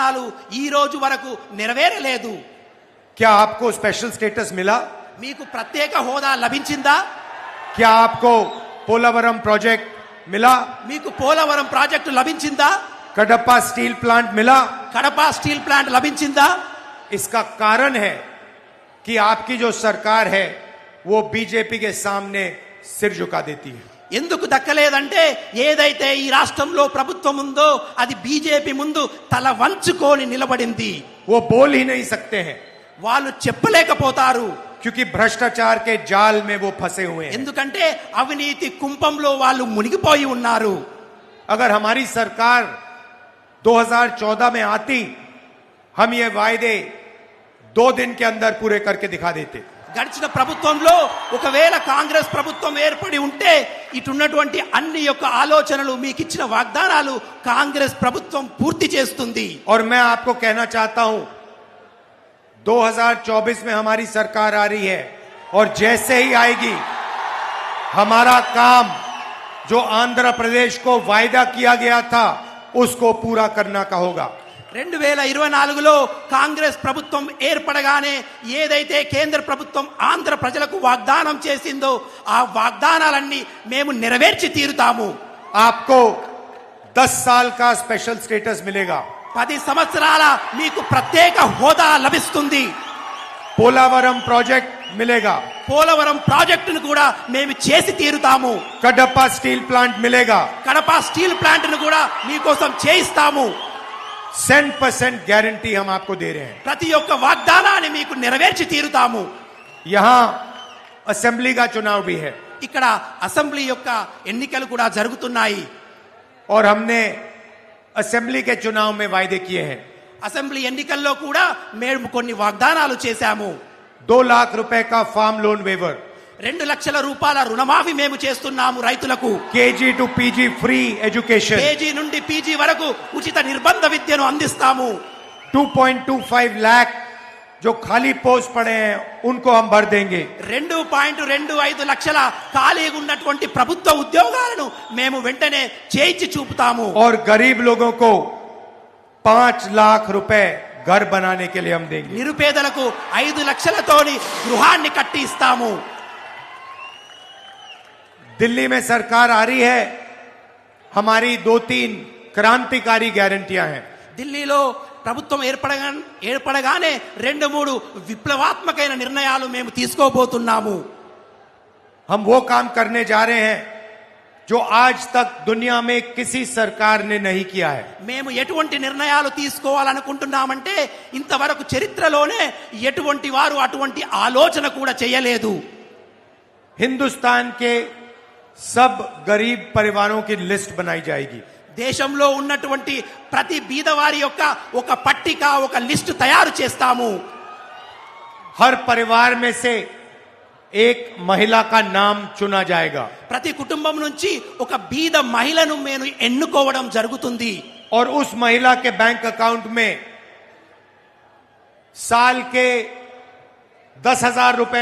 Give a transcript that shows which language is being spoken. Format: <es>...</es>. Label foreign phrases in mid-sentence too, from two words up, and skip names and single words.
<te>వాగ్దానాలు ఈ రోజు వరకు నెరవేరలేదు.</te> <hi>क्या आपको</hi> <en>special status</en> <hi>मिला?</hi> <te>మీకు ప్రత్యేక హోదా లభించిందా?</te> <hi>क्या आपको पोलावरम प्रोजेक्ट मिला?</hi> <te>మీకు పోలవరం ప్రాజెక్టు లభించిందా?</te> <hi>कडप्पा स्टील प्लांट मिला?</hi> <te>కడప స్టీల్ ప్లాంట్ లభించిందా?</te> <hi>इसका कारण है कि आपकी जो सरकार है वो बीजेपी के सामने सिर झुका देती है.</hi> <te>ఎందుకు దక్కలేదంటే ఏదైతే ఈ రాష్ట్రంలో ప్రభుత్వం ఉందో అది బీజేపీ ముందు తల వంచుకొని నిలబడింది.</te> <hi>वो बोल ही नहीं सकते हैं</hi> <te>వాళ్ళు చెప్పలేకపోతారు.</te> <hi>क्योंकि भ्रष्टाचार के जाल में वो फंसे हुए हैं.</hi> <te>ఎందుకంటే అవినీతి కుంపంలో వాళ్ళు మునిగిపోయి ఉన్నారు.</te> <hi>अगर हमारी सरकार 2014 में आती हम ये वायदे 2 दिन के अंदर पूरे करके दिखा देते.</hi> <te>గడిచిన ప్రభుత్వంలో ఒకవేళ కాంగ్రెస్ ప్రభుత్వం ఏర్పడి ఉంటే ఇటున్నటువంటి అన్ని యొక్క ఆలోచనలు మీకు ఇచ్చిన వాగ్దానాలు కాంగ్రెస్ ప్రభుత్వం పూర్తి చేస్తుంది.</te> <hi>और मैं आपको कहना चाहता हूं 2024 में हमारी सरकार आ रही है और जैसे ही आएगी हमारा काम जो आंध्र प्रदेश को वायदा किया गया था उसको पूरा करना का होगा.</hi> <te>2024లో కాంగ్రెస్ ప్రభుత్వం ఏర్పడగానే ఏదైతే కేంద్ర ప్రభుత్వం ఆంధ్ర ప్రజలకు వాగ్దానం చేసిందో ఆ వాగ్దానాలన్నీ మేము నెరవేర్చి తీరుతాము.</te> <hi>आपको 10 साल का</hi> <en>special status</en> <hi>मिलेगा.</hi> <te>10 సంవత్సరాల మీకు ప్రత్యేక హోదా లభిస్తుంది.</te> <hi>पोलावरम प्रोजेक्ट मिलेगा.</hi> <te>పోలవరం ప్రాజెక్టును కూడా మేము చేసి తీరుతాము.</te> <hi>कडप्पा स्टील प्लांट मिलेगा.</hi> <te>కడప స్టీల్ ప్లాంట్ ను కూడా మీకోసం చేయిస్తాము.</te> <hi>100% गारंटी हम आपको दे रहे हैं.</hi> <te>ప్రతి ఒక్క వాగ్దానాన్ని మీకు నెరవేర్చి తీరుతాము.</te> <hi>यहां असेंबली का चुनाव भी है</hi> <te>ఇక్కడ అసెంబ్లీ యొక్క ఎన్నికలు కూడా జరుగుతున్నాయి.</te> <hi>और हमने असेंबली के चुनाव में वायदे किए हैं.</hi> <te>అసెంబ్లీ ఎన్నికల్లో కూడా మేము కొన్ని వాగ్దానాలు చేశాము.</te> <hi>2 लाख रुपए का</hi> <en>farm loan waiver,</en> <te>2 లక్షల రూపాయల రుణమాఫీ మేము చేస్తున్నాము రైతులకు.</te> <en>KG to PG free education,</en> <te>కేజీ నుండి పీజీ వరకు ఉచిత నిర్బంధ విద్యను అందిస్తాము.</te> <hi>2.25 लाख जो खाली पोस्ट पड़े हैं उनको हम भर देंगे.</hi> <te>2.25 లక్షల ఖాళీగా ఉన్నటువంటి ప్రభుత్వ ఉద్యోగాలను మేము వెంటనే చేయించి చూపుతాము.</te> <hi>और गरीब लोगों को 5 लाख रुपए घर बनाने के लिए हम देंगे.</hi> <te>నిరుపేదలకు 5 లక్షలతోని గృహాన్ని కట్టి ఇస్తాము.</te> <hi>दिल्ली में सरकार आ रही है, हमारी 2-3 क्रांतिकारी गारंटियां हैं.</hi> <te>ఢిల్లీలో ప్రభుత్వం ఏర్పడగానే 2-3 విప్లవాత్మకమైన నిర్ణయాలు మేము తీసుకోబోతున్నాము.</te> <hi>हम वो काम करने जा रहे हैं जो आज तक दुनिया में किसी सरकार ने नहीं किया है.</hi> <te>మేము ఎటువంటి నిర్ణయాలు తీసుకోవాలనుకుంటున్నామంటే ఇంతవరకు చరిత్రలోనే ఎటువంటి వారు అటువంటి ఆలోచన కూడా చేయలేదు.</te> <hi>हिंदुस्तान के सब गरीब परिवारों की लिस्ट बनाई जाएगी.</hi> <te>దేశంలో ఉన్నటువంటి ప్రతి బీదవారి యొక్క ఒక పట్టిక ఒక లిస్టు తయారు చేస్తాము.</te> <hi>हर परिवार में से एक महिला का नाम चुना जाएगा.</hi> <te>ప్రతి కుటుంబం నుంచి ఒక బీద మహిళను మేము ఎన్నుకోవడం జరుగుతుంది.</te> <hi>और उस महिला के</hi> <en>bank account</en> <hi>में साल के 10,000 रुपए</hi>